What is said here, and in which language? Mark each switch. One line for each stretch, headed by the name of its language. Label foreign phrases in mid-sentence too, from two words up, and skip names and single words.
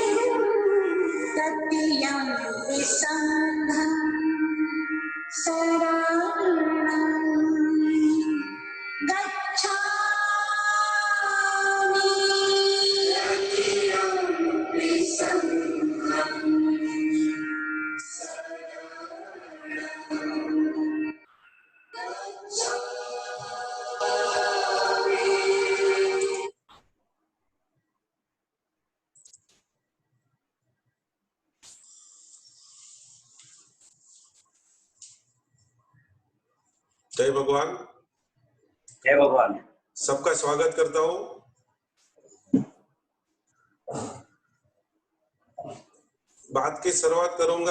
Pali: तृतीयं संघं शरणं गच्छामि। तृतीयं संघं शरणं गच्छामि।
Hindi: जय भगवान। जय भगवान। सबका स्वागत करता हूँ। बात की शुरुआत करूंगा।